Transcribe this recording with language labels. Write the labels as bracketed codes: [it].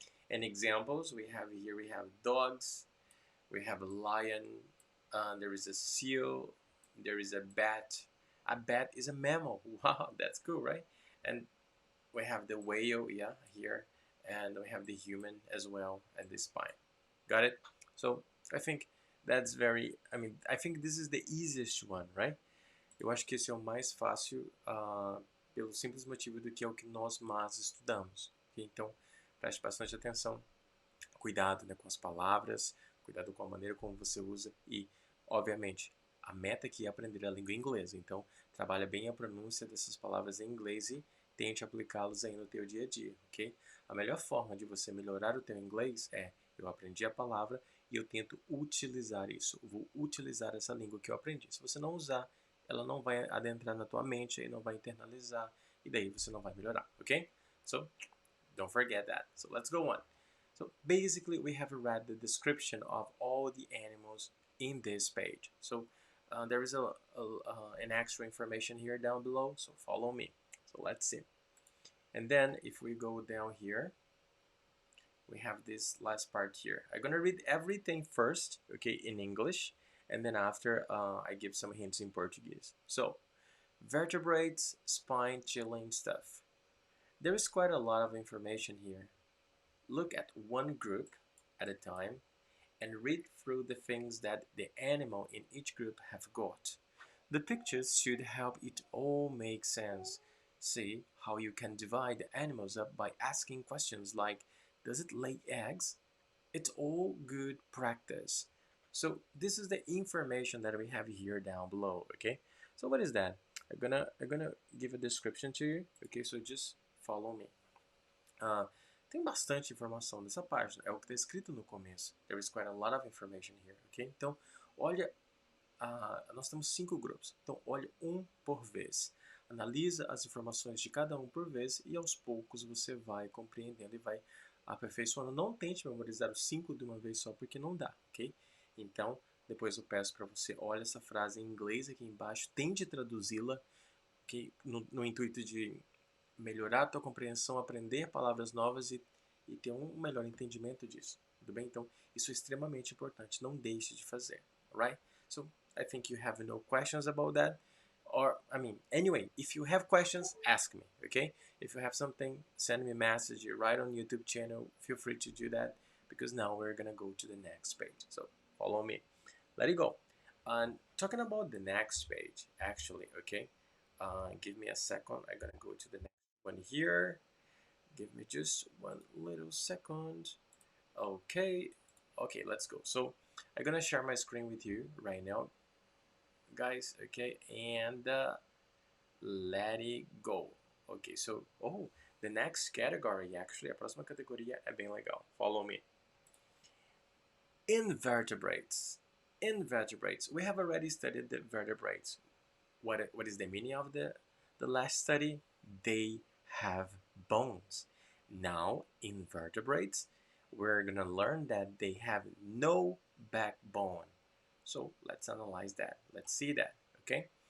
[en] And examples we have here, we have dogs, we have a lion, there is a seal, there is a bat. A bat is a mammal. Wow, that's cool, right? And we have the whale, yeah, here, and we have the human as well, and the spine. Got it? So I think that's I think this is the easiest one, right? [pt] Eu acho que esse é o mais fácil pelo simples motivo do que é o que nós mais estudamos. Okay? Então, preste bastante atenção. Cuidado, né, com as palavras, cuidado com a maneira como você usa e, obviamente, a meta aqui é aprender a língua inglesa. Então, trabalha bem a pronúncia dessas palavras em inglês e tente aplicá-los aí no teu dia a dia, ok? A melhor forma de você melhorar o teu inglês é eu aprendi a palavra e eu tento utilizar isso. Eu vou utilizar essa língua que eu aprendi. Se você não usar, ela não vai adentrar na tua mente e não vai internalizar e daí você não vai melhorar, ok? [en] So, don't forget that. So, let's go on. So, basically, we have read the description of all the animals in this page. So, there is an extra information here down below, so follow me. So, let's see. And then, if we go down here, we have this last part here. I'm gonna read everything first, okay, in English, and then after I give some hints in Portuguese. So, vertebrates, spine, chilling stuff. There is quite a lot of information here. Look at one group at a time and read through the things that the animal in each group have got. The pictures should help it all make sense. See how you can divide the animals up by asking questions like, does it lay eggs? It's all good practice. So this is the information that we have here down below, okay? So what is that? I'm gonna give a description to you, okay? So just follow me. [pt] Tem bastante informação nessa página, é o que está escrito no começo. [en] There is quite a lot of information here, ok? [pt] Então, olha, nós temos 5 grupos. Então, olha um por vez. Analisa as informações de cada um por vez e aos poucos você vai compreendendo e vai aperfeiçoando. Não tente memorizar os 5 de uma vez só, porque não dá, ok? Então, depois eu peço para você, olha essa frase em inglês aqui embaixo, tente traduzi-la, ok? No intuito de melhorar a tua compreensão, aprender palavras novas e ter um melhor entendimento disso, tudo bem? Então, isso é extremamente importante, não deixe de fazer, alright? [en] So, I think you have no questions about that, or, anyway, if you have questions, ask me, okay? If you have something, send me a message, right on YouTube channel, feel free to do that, because now we're gonna go to the next page, so follow me. Let it go. And talking about the next page, actually, okay? Give me a second, I'm gonna go to the next one here. Give me just one little second. Okay, let's go. So I'm gonna share my screen with you right now, guys, okay, and let it go. Okay, so the next category, actually, [pt] a próxima categoria é bem legal. [en] Follow me. Invertebrates. Invertebrates. We have already studied the vertebrates. What is the meaning of the last study? They have bones. Now, invertebrates, we're going to learn that they have no backbone. So let's analyze that. Let's see that, okay?